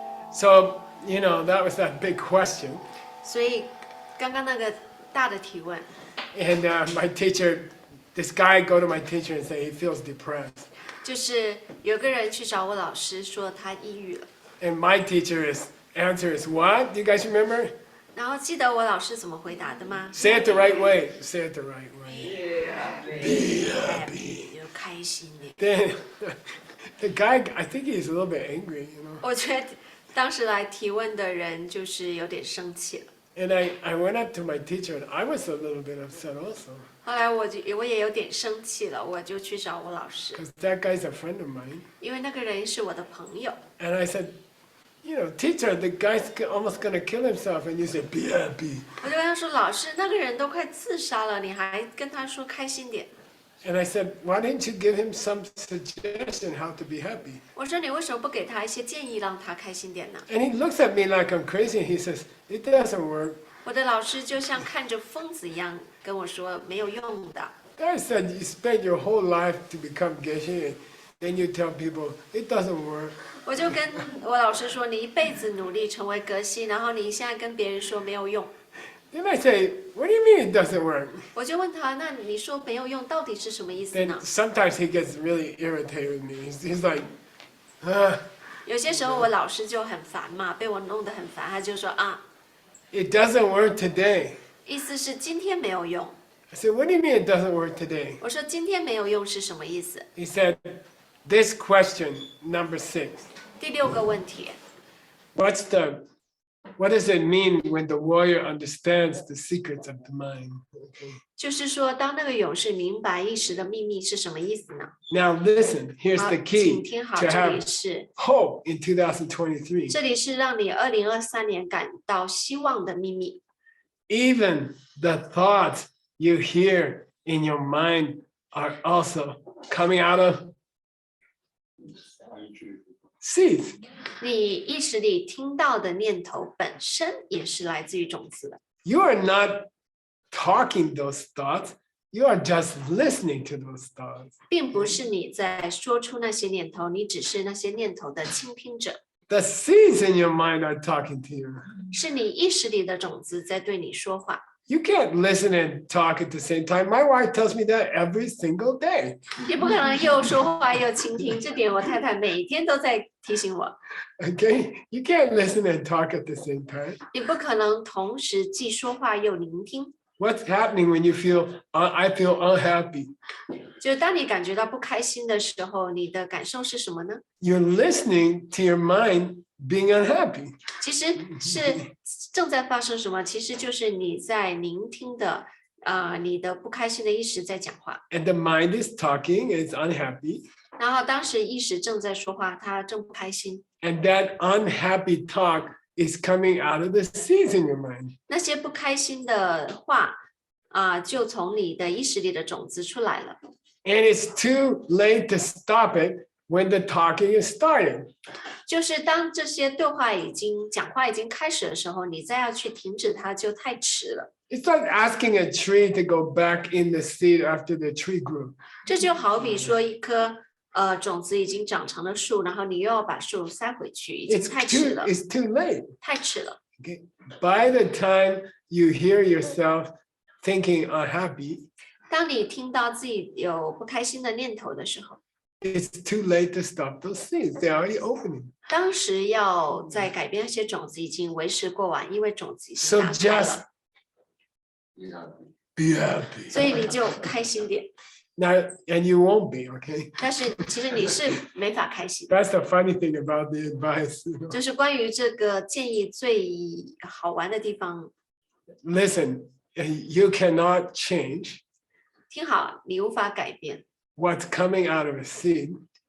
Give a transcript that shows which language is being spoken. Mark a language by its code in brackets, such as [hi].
[en] So, that was that big question. [zh] 所以刚刚那个大的提问， [en] And my teacher, this guy go to my teacher and say he feels depressed. [zh] 就是有个人去找我老师说他抑郁了， [en] And my answer is what? Do you guys remember? [zh] 然后记得我老师怎么回答的吗？ [en] Say it the right way. Say it the right way. [zh] happy 就开心点。 [en] Then the guy, I think he's a little bit angry, [zh] 我觉得当时来提问的人就是有点生气了。 [en] And I went up to my teacher and I was a little bit upset also. [zh] 后来我也有点生气了，我就去找我老师， [en] Because that guy's a friend of mine. [zh] 因为那个人是我的朋友。 [en] And I said, teacher, the guy's almost gonna kill himself. And you said, be happy. [zh] 我就跟他说，老师，那个人都快自杀了，你还跟他说开心点。 [en] And I said, why didn't you give him some suggestion how to be happy? [zh] 我说你为什么不给他一些建议，让他开心点呢？ [en] And he looks at me like I'm crazy. And he says, it doesn't work. [zh] 我的老师就像看着疯子一样跟我说，没有用的。 [en] I said, you spent your whole life to become Geshe, and then you tell people, it doesn't work. [zh] 我就跟我老师说，你一辈子努力成为格西，然后你现在跟别人说没有用。 [en] Then I say, what do you mean it doesn't work? [zh] 我就问他，那你说没有用，到底是什么意思 [en] Then [zh] 呢？ [en] sometimes he gets really irritated with me. He's like, [zh] 有些时候我老师就很烦嘛，被我弄得很烦，他就说啊， [en] it doesn't work today. [zh] 意思是今天没有用。 [en] I said, what do you mean it doesn't work today? [zh] 我说今天没有用是什么意思？ [en] He said, this question, number 6. [zh] 第6个问题， [en] What does it mean when the warrior understands the secrets of the mind? Okay. [zh] 就是说当那个勇士明白意识的秘密是什么意思呢？ [en] Now listen, here's [zh] 好， [en] the [zh] 请听好， [en] to [zh] 这里 [en] have [zh] 是 [en] hope in 2023. [zh] 这里是让你2023年感到希望的秘密。 [en] Even the thoughts you hear in your mind are also coming out of seeds. [zh] 你意识里听到的念头本身也是来自于种子的。 [en] You are not talking those thoughts, you are just listening to those thoughts. [zh] 并不是你在说出那些念头，你只是那些念头的倾听者， [en] The seeds in your mind are talking to you. [zh] 是你意识里的种子在对你说话。 [en] You can't listen and talk at the same time. My wife tells me that every single day. [zh] 你不可能又说话又倾听，这点我太太每天都在提醒我。 [en] Okay? You can't listen and talk at the same time. [zh] 你不可能同时既说话又聆听。 [en] What's happening when you feel, I feel unhappy? [zh] 就是当你感觉到不开心的时候，你的感受是什么呢？ [en] You're listening to your mind being unhappy. [zh] 其实是正在发生什么？其实就是你在聆听的，你的不开心的意识在讲话。 [en] And the mind is talking, it's unhappy. [zh] 然后当时意识正在说话，他正不开心。 [en] And that unhappy talk is coming out of the seeds in your mind. [zh] 那些不开心的话，就从你的意识里的种子出来了。 [en] And it's too late to stop it when the talking is starting. [zh] 就是当这些对话讲话已经开始的时候，你再要去停止它就太迟了。 [en] It's like asking a tree to go back in the seed after the tree grew. [zh] 这就好比说一棵种子已经长成了树，然后你又要把树塞回去，已经太迟了， [en] It's too late. [zh] 太迟了。 [en] Okay? By the time you hear yourself thinking unhappy, [zh] 当你听到自己有不开心的念头的时候， [en] it's too late to stop those seeds. They're already opening. [zh] 当时要再改变那些种子已经为时过晚，因为种子已经 [en] So [zh] 打开 [en] just [zh] 了， [en] be happy. [zh] 所以你就开心点。 [en] Now, and you won't be, okay? [zh] 但是其实你是没法开心。 [en] That's the funny thing about the advice. [zh] 就是关于这个建议最好玩的地方， [en] Listen, you cannot change [zh] 听好，你无法改变， [en] what's coming out of a seed